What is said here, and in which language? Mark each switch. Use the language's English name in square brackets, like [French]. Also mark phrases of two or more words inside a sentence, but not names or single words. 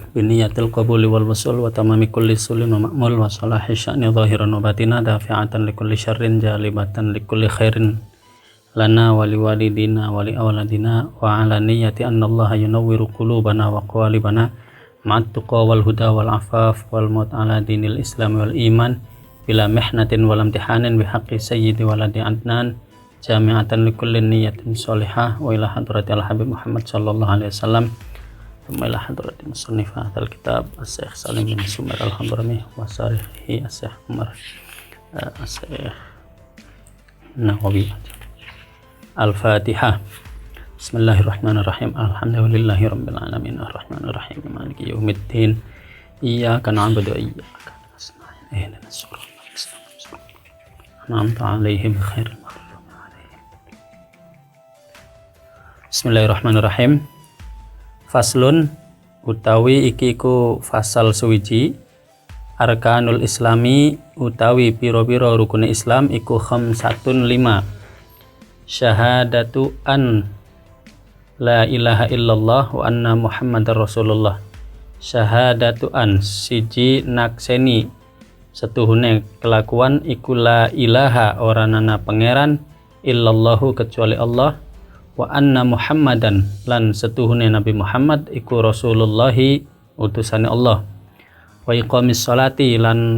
[Arabic] بنية القبول والوصول وتمام كل سول ومأمول وصلاح شأن ظاهرا وباطنا دافعة لكل شر جالبة لكل خير لنا ولوالدينا ولأولادنا وعلى نية أن الله ينور قلوبنا وقوالبنا مع التقى والهدى والعفاف والموت على دين الإسلام والإيمان بلا محنة والامتحان بحق سيد ولد عدنان جامعة لكل نية صالحة وإلى حضرة الحبيب محمد صلى الله عليه وسلم إلى حضرة مصنف الكتاب الشيخ سالم بن سمير الحضرمي وشارحه الشيخ عمر الشيخ نووي. الفاتحة. بسم الله الرحمن الرحيم. الحمد لله رب العالمين الرحمن الرحيم مالك يوم الدين إياك نعبد وإياك نستعين اهدنا الصراط المستقيم أنعمت عليهم غير المغضوب عليهم. بسم الله الرحمن الرحيم. فصل [Javanese] utawi iki iku fasal suwiji [Arabic] أركان الإسلام [Javanese] utawi piro-piro rukun Islam iku [Arabic] خمسة 5 شهادة أن لا إله إلا الله وأن محمدا رسول الله شهادة أن [Javanese] siji nakseni setuhune kelakuan iku [Arabic] لا إله [Javanese] oranana pangeran illallahu kecuali Allah [Arabic] وأن [Javanese] muhammadan lan setuhune Nabi Muhammad iku rasulullahi utusane Allah [Arabic] وإقام الصلاة [Javanese] lan